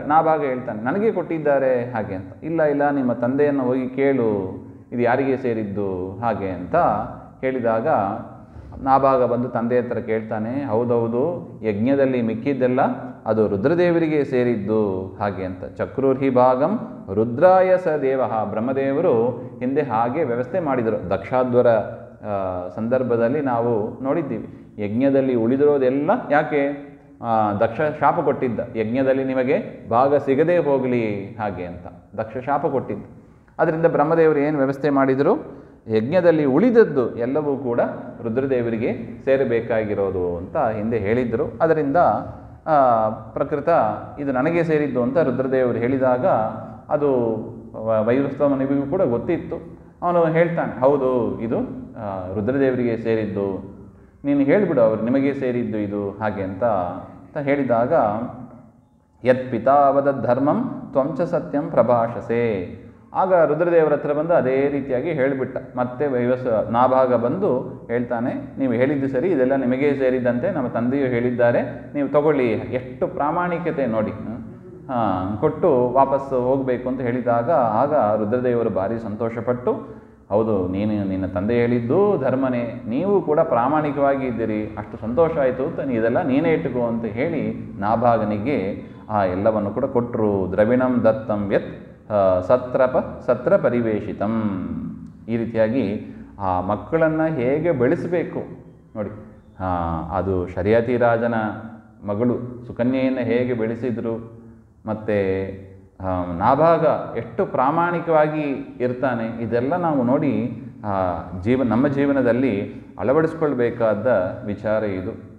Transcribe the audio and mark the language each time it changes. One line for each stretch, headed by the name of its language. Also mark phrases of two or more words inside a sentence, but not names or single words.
Kannada: ನಾಭಾಗ ಹೇಳ್ತಾನೆ, ನನಗೆ ಕೊಟ್ಟಿದ್ದಾರೆ ಹಾಗೆ ಅಂತ. ಇಲ್ಲ ಇಲ್ಲ, ನಿಮ್ಮ ತಂದೆಯನ್ನು ಹೋಗಿ ಕೇಳು, ಇದು ಯಾರಿಗೆ ಸೇರಿದ್ದು ಹಾಗೆ ಅಂತ ಹೇಳಿದಾಗ ನಾಭಾಗ ಬಂದು ತಂದೆ ಹತ್ರ ಕೇಳ್ತಾನೆ, ಹೌದೌದು, ಯಜ್ಞದಲ್ಲಿ ಮಿಕ್ಕಿದ್ದೆಲ್ಲ ಅದು ರುದ್ರದೇವರಿಗೆ ಸೇರಿದ್ದು ಹಾಗೆ ಅಂತ.
Sanskrit: ಚಕ್ರುರ್ಹಿ ಭಾಗಂ ರುದ್ರಾಯ ಸ ದೇವ.
Kannada: ಬ್ರಹ್ಮದೇವರು ಹಿಂದೆ ಹಾಗೆ ವ್ಯವಸ್ಥೆ ಮಾಡಿದರು. ದಕ್ಷಾಧ್ವರ ಸಂದರ್ಭದಲ್ಲಿ ನಾವು ನೋಡಿದ್ದೀವಿ, ಯಜ್ಞದಲ್ಲಿ ಉಳಿದಿರೋದೆಲ್ಲ ಯಾಕೆ ದಕ್ಷ ಶಾಪ ಕೊಟ್ಟಿದ್ದ, ಯಜ್ಞದಲ್ಲಿ ನಿಮಗೆ ಭಾಗ ಸಿಗದೇ ಹೋಗಲಿ ಹಾಗೆ ಅಂತ ದಕ್ಷ ಶಾಪ ಕೊಟ್ಟಿದ್ದ. ಅದರಿಂದ ಬ್ರಹ್ಮದೇವರು ಏನು ವ್ಯವಸ್ಥೆ ಮಾಡಿದರು, ಯಜ್ಞದಲ್ಲಿ ಉಳಿದದ್ದು ಎಲ್ಲವೂ ಕೂಡ ರುದ್ರದೇವರಿಗೆ ಸೇರಬೇಕಾಗಿರೋದು ಅಂತ ಹಿಂದೆ ಹೇಳಿದ್ದರು. ಅದರಿಂದ ಪ್ರಕೃತ ಇದು ನನಗೆ ಸೇರಿದ್ದು ಅಂತ ರುದ್ರದೇವರು ಹೇಳಿದಾಗ ಅದು ವೈವಸ್ವತನಿಗೂ ಕೂಡ ಗೊತ್ತಿತ್ತು. ಅವನು ಹೇಳ್ತಾನೆ, ಹೌದು ಇದು ರುದ್ರದೇವರಿಗೆ ಸೇರಿದ್ದು, ನೀನು ಹೇಳಿಬಿಡು ಅವರು ನಿಮಗೆ ಸೇರಿದ್ದು ಇದು ಹಾಗೆ ಅಂತ ಹೇಳಿದಾಗ,
Sanskrit: ಯತ್ ಪಿತಾವದ ಧರ್ಮಂ ತ್ವಂಚ ಸತ್ಯಂ ಪ್ರಭಾಷಸೆ.
Kannada: ಆಗ ರುದ್ರದೇವರ ಹತ್ರ ಬಂದು ಅದೇ ರೀತಿಯಾಗಿ ಹೇಳಿಬಿಟ್ಟ. ಮತ್ತೆ ನಾಭಾಗ ಬಂದು ಹೇಳ್ತಾನೆ, ನೀವು ಹೇಳಿದ್ದು ಸರಿ, ಇದೆಲ್ಲ ನಿಮಗೇ ಸೇರಿದಂತೆ ನಮ್ಮ ತಂದೆಯು ಹೇಳಿದ್ದಾರೆ, ನೀವು ತಗೊಳ್ಳಿ. ಎಷ್ಟು ಪ್ರಾಮಾಣಿಕತೆ ನೋಡಿ, ಕೊಟ್ಟು ವಾಪಸ್ಸು ಹೋಗಬೇಕು ಅಂತ ಹೇಳಿದಾಗ ಆಗ ರುದ್ರದೇವರು ಭಾರಿ ಸಂತೋಷಪಟ್ಟು, ಹೌದು ನಿನ್ನ ತಂದೆ ಹೇಳಿದ್ದು ಧರ್ಮನೇ, ನೀವು ಕೂಡ ಪ್ರಾಮಾಣಿಕವಾಗಿ ಇದ್ದೀರಿ, ಅಷ್ಟು ಸಂತೋಷ ಆಯಿತು ಅಂತ ಇದೆಲ್ಲ ನೀನೇ ಇಟ್ಟುಕೋ ಅಂತ ಹೇಳಿ ನಾಭಾಗನಿಗೆ ಆ ಎಲ್ಲವನ್ನು ಕೂಡ ಕೊಟ್ಟರು.
Sanskrit: ದ್ರವಿಣಂ ದತ್ತಂ ಯತ್ ಸತ್ರ ಪರಿವೇಶಿತಂ.
Kannada: ಈ ರೀತಿಯಾಗಿ ಆ ಮಕ್ಕಳನ್ನು ಹೇಗೆ ಬೆಳೆಸಬೇಕು ನೋಡಿ, ಅದು ಶರ್ಯತಿ ರಾಜನ ಮಗಳು ಸುಕನ್ಯೆಯನ್ನು ಹೇಗೆ ಬೆಳೆಸಿದರು, ಮತ್ತು ನಾಭಾಗ ಎಷ್ಟು ಪ್ರಾಮಾಣಿಕವಾಗಿ ಇರ್ತಾನೆ, ಇದೆಲ್ಲ ನಾವು ನೋಡಿ ನಮ್ಮ ಜೀವನದಲ್ಲಿ ಅಳವಡಿಸ್ಕೊಳ್ಬೇಕಾದ ವಿಚಾರ ಇದು.